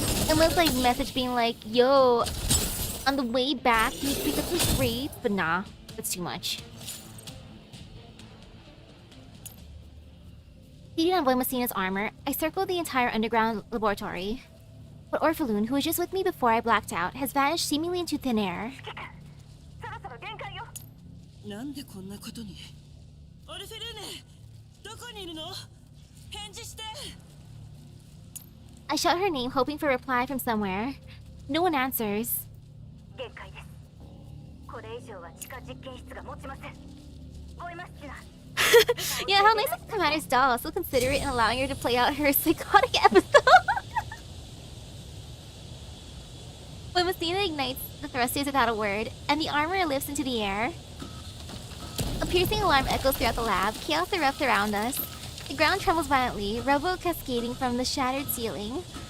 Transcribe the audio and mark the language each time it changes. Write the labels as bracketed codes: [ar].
[en] Unless like message being like, yo, on the way back, you pick up some grapes, but nah, that's too much. Feeding on Voimosina's armor, I circled the entire underground laboratory. But Orpheloon, who was just with me before I blacked out, has vanished seemingly into thin air. [ja] なんでこんなことに。オルフェルーネ、どこにいるの？返事して。 [en] I shout her name, hoping for a reply from somewhere. No one answers. [ja] 限界です。これ以上は地下実験室が持ちません。ボイマスティナ。 [en] Yeah, how nice of the commander's doll, so considerate in allowing her to play out her psychotic episode. When Messina ignites the thrusters without a word, and the armor lifts into the air. A piercing alarm echoes throughout the lab, chaos erupts around us. The ground trembles violently, rubble cascading from the shattered ceiling.